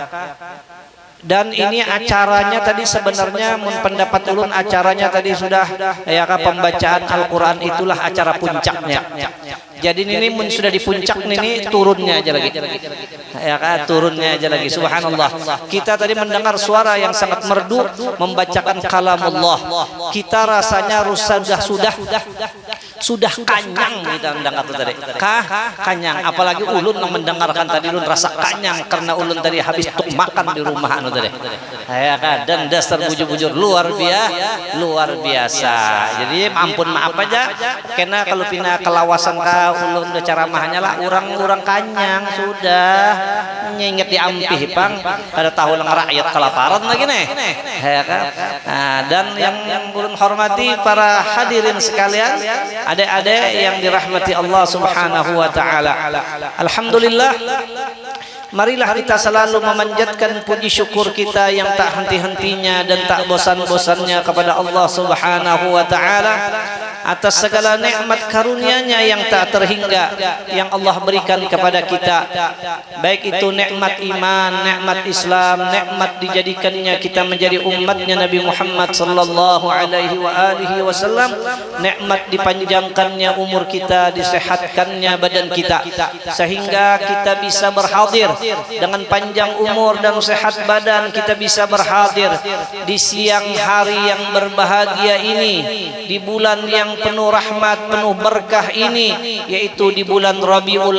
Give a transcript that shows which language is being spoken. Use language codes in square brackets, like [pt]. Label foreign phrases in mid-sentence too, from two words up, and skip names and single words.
[id] Dan ini acaranya tadi sebenarnya pendapat ulun acaranya tadi sudah, ya kah, pembacaan Al-Quran itulah acara puncaknya. Jadi ini sudah di puncak, ini turunnya aja lagi, ya kan, turunnya aja lagi. Subhanallah, kita tadi mendengar suara yang sangat merdu membacakan kalamullah. Kita rasanya sudah kanyang kita mendengar tadi. [bjn] Kanyang, apalagi ulun yang mendengarkan tadi ulun rasa kanyang karena ulun tadi habis tuk makan di rumah tadi. Ya kan, dan dasar bujur-bujur luar biasa. Jadi ampun maaf aja, karena kalau pina kelawasan ulun udah ceramahnya lah orang kanyang sudah nyinget diampih pang pada tahu lang rakyat kelaparan lagi nih, ya kan. [id] Nah, dan yang ulun hormati para hadirin sekalian, adik-adik yang dirahmati [ar] الله سبحانه وتعالى. [id] Alhamdulillah, marilah kita selalu memanjatkan puji syukur kita yang tak henti-hentinya dan tak bosan-bosannya kepada Allah [ar] سبحانه وتعالى [id] atas segala nikmat karunia-Nya yang tak terhingga yang Allah berikan kepada kita, baik itu nikmat iman, nikmat Islam, nikmat dijadikannya kita menjadi umatnya Nabi Muhammad [ar] صلى الله عليه وعلى آله وسلم, [id] nikmat dipanjangkannya umur kita, disehatkannya badan kita sehingga kita bisa berhadir dengan panjang umur dan sehat badan. Kita bisa berhadir di siang hari yang berbahagia ini, di bulan yang penuh rahmat, penuh berkah ini, yaitu di bulan Rabiul